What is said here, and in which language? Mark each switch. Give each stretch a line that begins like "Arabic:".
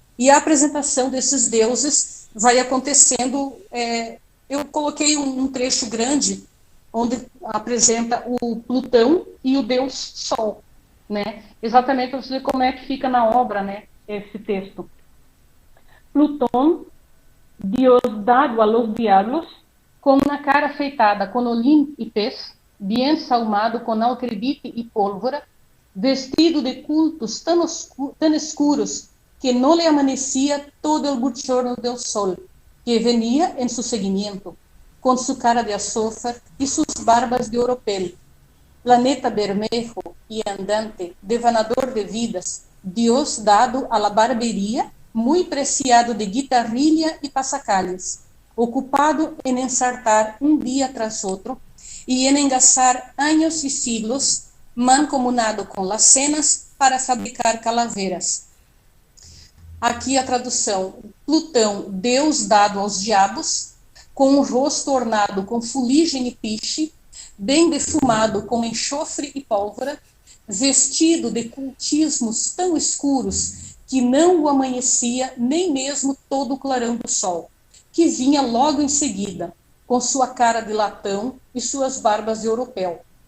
Portuguese: E a apresentação desses deuses vai acontecendo. Eu coloquei um trecho grande onde apresenta o Plutão e o Deus Sol, né? Exatamente para você ver como é que fica na obra, né, esse texto.
Spanish: Plutón, Dios dado a los diablos, com una cara afeitada con olín y pez, bien sahumado con alcredite y pólvora, vestido de cultos tan escuros que no le amanecía todo el bochorno del sol, que venía en su seguimiento, con su cara de azófar y sus barbas de oropel. Planeta bermejo y andante, devanador de vidas, Dios dado a la barbería, muy preciado de guitarrilla y pasacalles, ocupado en ensartar un día tras otro y en engasar años y siglos, mancomunado con las cenas para fabricar calaveras,
Portuguese: Aqui a tradução: Plutão, deus dado aos diabos, com o rosto ornado com fuligem e piche, bem defumado com enxofre e pólvora, vestido de cultismos tão escuros que não o amanhecia nem mesmo todo o clarão do sol, que vinha logo em seguida, com sua cara de latão e suas barbas de europeu,